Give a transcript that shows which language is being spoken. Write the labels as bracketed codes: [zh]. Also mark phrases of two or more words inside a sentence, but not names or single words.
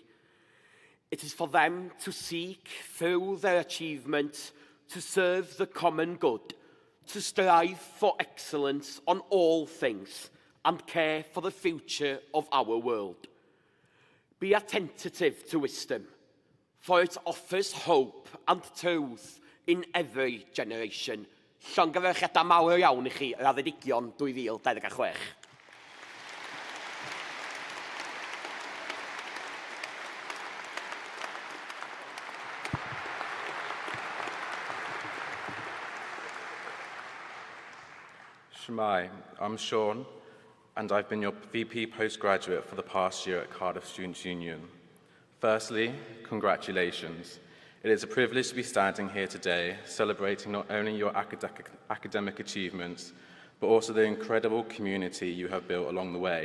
[en] It is for them to seek through their achievement to serve the common good, to strive for excellence on all things and care for the future of our world. Be attentive to wisdom, for it offers hope and truth in every generation. [cy] Llongyfarchiadau mawr iawn I chi yr addedigion 2026. Shmai, [en] I'm Sean, and I've been your VP postgraduate for the past year at Cardiff Students' Union. Firstly, congratulations. It is a privilege to be standing here today, celebrating not only your academic achievements, but also the incredible community you have built along the way.